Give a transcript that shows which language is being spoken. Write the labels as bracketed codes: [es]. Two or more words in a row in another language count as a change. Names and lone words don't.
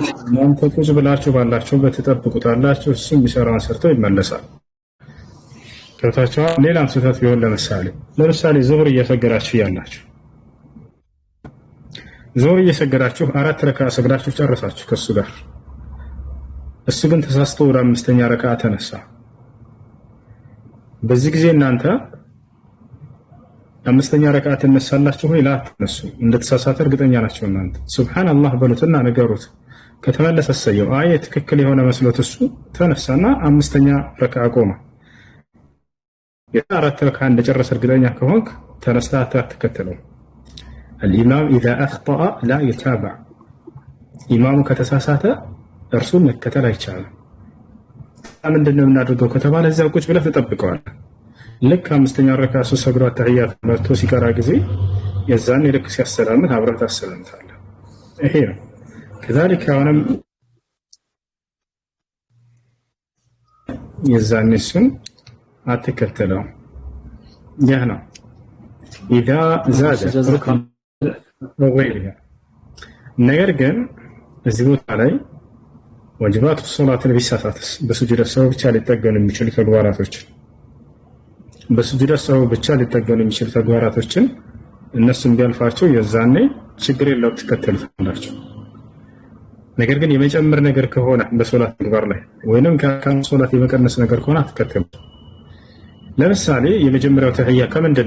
[am] እናንተ ቁጭ ብላችሁ ባላችሁበት ትጠብቁታላችሁ። እሱ የሚሰራውን ሰርቶ ይመለሳል። ከታቻው ሌላም ስህተት ቢሆን ለምሳሌ ዙህር እየሰገዳችሁ ያላችሁ ዙህር እየሰገዳችሁ 4 ረካ ሰግዳችሁ ጨረሳችሁ ከሱ ጋር። እሱ ግን ተሳስቶ ወደ 5ኛ ረካ ተነሳ። በዚህ ጊዜ እናንተ 5ኛ ረካ ተነሳላችሁ ወይ? ላ ተነሱ። እንደተሳሳተ እርግጠኛ ናቸው እናንተ። ሱብሃንአላህ በሉትና ነገሩት። ከተመለሰ ሰየው አይ ትክክል የሆነ መስሎት እሱ ተነሳና 5ኛ ረካ ቆመ። የ4 ረካ እንደጨረሰ እርግጠኛ ከሆንክ ተነስታ አትከተለው። [ar] الإمام إذا أخطأ لا يتابع [am] إمام ከተሳሳተ እርሱ መከተል አይቻልም። ምንድነው የምናደርገው ከተባለ እዛው ቁጭ ብለህ ትጠብቀዋለህ። ልክ 5ኛ ረካ ሰግዶ ተህያት መርቶ ሲቀራ ጊዜ የዛን ልክ ሲያሰላምት አብረህ ታሰላምታለህ። ይሄ ነው كذلك አሁንም የዛን እሱን አትከተለው። ይህ ነው [ar] إذا زاد ركن وغيرها [am] ነገር ግን እዚህ ቦታ ላይ ዋጅባት ሶላት ለቢሳሳትስ በሱጁድ ሰው ብቻ ሊጠገኑ የሚችሉ ተግባራቶች በሱጁድ ሰው ብቻ ሊጠገኑ የሚችሉ ተግባራቶችን እነሱን ቢያልፋቸው የዛኔ ችግር የለው ትከተሉታላችሁ። ነገር ግን የመጨመር ነገር ከሆነ በሶላት ተግባር ላይ ወይንም ከአካም ሶላት የመቀነስ ነገር ከሆነ አትከተሉ። ለምሳሌ የመጀመሪያው ተህያ ከምንድን ነው?